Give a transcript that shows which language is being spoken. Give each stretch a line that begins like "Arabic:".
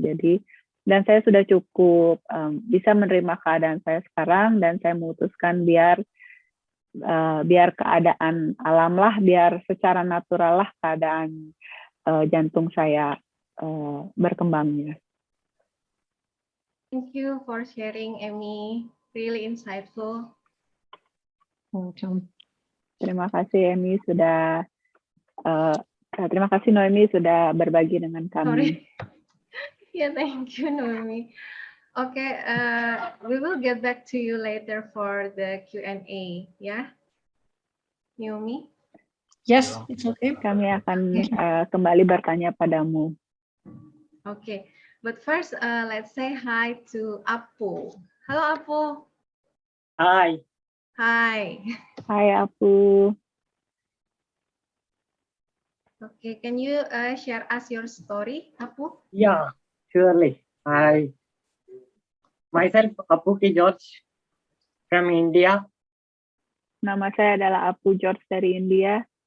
Indonesian: Jadi, dan saya sudah cukup bisa menerima keadaan saya sekarang, dan saya memutuskan biar keadaan alam lah, biar secara natural lah keadaan jantung saya berkembangnya.
English: Thank you for sharing, Emi. Really insightful. Welcome.
Indonesian: Terima kasih Emi sudah terima kasih Noemi sudah berbagi dengan kami.
English: Sorry. Yeah, thank you, Noemi. Okay, we will get back to you later for the Q&A. Yeah, Noemi. Yes, it's okay.
Indonesian: Kami akan kembali bertanya padamu.
English: Okay, but first, let's say hi to Appu.
Indonesian: Halo, Appu.
English: Hi. Hi.
Indonesian: Hai Appu.
English: Okay, can you share us your story, Appu? Yeah, surely. Myself, Appu George from India.
Indonesian: Nama saya adalah Appu George dari India.